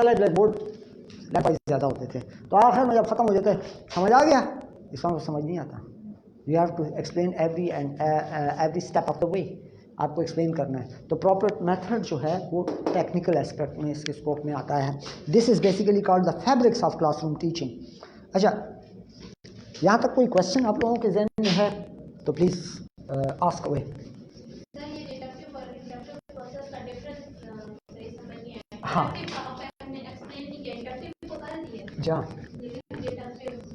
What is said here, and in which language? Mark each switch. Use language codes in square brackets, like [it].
[ur] پہلے black board لیپ زیادہ ہوتے تھے, تو آخر میں جب ختم ہو جاتے سمجھ آ گیا, اس کو سمجھ نہیں آتا. [en] you have to explain every step of the way, [ur] آپ کو ایکسپلین کرنا ہے. تو پراپر میتھڈ جو ہے وہ ٹیکنیکل اسپیکٹ میں اس کے اسکوپ میں آتا ہے. [en] This is basically called the fabrics of classroom teaching. [ur] اچھا, یہاں تک کوئی کوشچن آپ لوگوں کے ذہن میں ہے تو [en] Please ask away. [ur] سر یہ ڈیڈکٹیو اور انڈکٹیو پروسیس کا ڈفرنس صحیح سمجھ نہیں آیا. ہاں ڈیڈکٹیو آپ نے ایکسپلین نہیں کیا, انڈکٹیو کو کر دیا. جا لیکن ڈیڈکٹیو